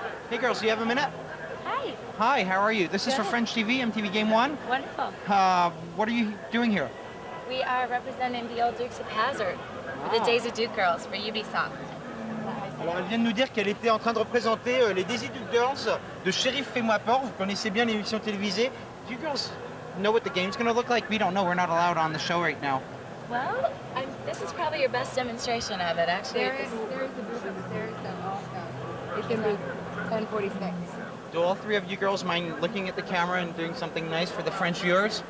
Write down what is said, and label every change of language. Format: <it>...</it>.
<en>Hey girls, do you have a minute? Hi. Hi, how are you? This is for Good. French TV, MTV Game One. Wonderful. What are you doing here? We are representing the old Dukes of Hazzard for the Wow. Days of Duke Girls for Ubisoft.</en> <fr>Alors elle vient de nous dire qu'elle était en train de représenter les Daisy Duke Girls de Shérif, fais-moi peur. Vous connaissez bien l'émission télévisée.</fr> <en>Do you girls know what the game's going to look like? We don't know. We're not allowed on the show right now. Well, this is probably your best demonstration of it, actually. There is a booth upstairs also. It can be 1046. Do all three of you girls mind looking at the camera and doing something nice for the French viewers?</en>